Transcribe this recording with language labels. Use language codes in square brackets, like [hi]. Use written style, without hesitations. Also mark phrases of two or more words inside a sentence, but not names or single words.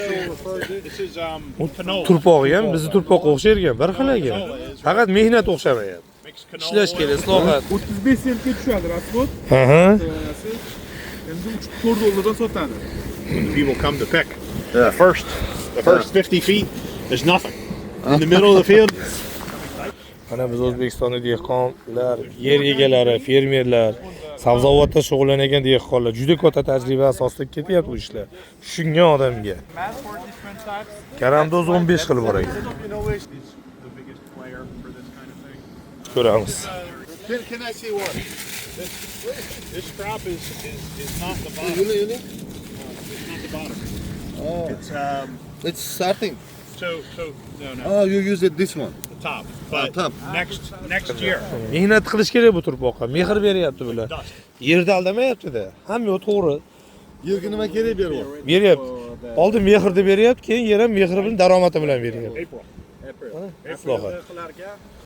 [en] This is canola. [uz] Turpog'i ham bizni turpoqqa o'xshar ekan, bir xil ekan. Faqat mehnat o'xshamayapti. [en] Mixed canola. [uz] Ishlash kerak, islohot. 35 sentga tushadi rasxod. Aha. Endi 3-4 dollardan sotadi. [en] When the people come to pick. The first 50 feet is nothing. In the middle of the field, [uz] Mana biz O'zbekistonda dehqonlar, yer egalari, fermerlar, sabzavotda shug'ullangan dehqonlar juda katta tajriba asosida ketyapti bu ishlar. Tushungan odamga. Karamdoz 15 xil bor ekan. [en] the biggest player for this kind of thing. [uz] Ko'ramiz. [en] Can I see one? This crop is not the bottom. It's not the bottom. Oh, it's starting. So no. Oh, you use it this one. The top. But top. next year. [uz] Mehnat qilish kerak bu turpoqqa. Mehr beryapti bular. Yerda aldamayapti-da. Hamma to'g'ri Yerga nima kerak beryapti? beryapti. Oldin mehrni beryapti, keyin yer ham mehri bilan daromadi bilan beryapti. April. Islohot.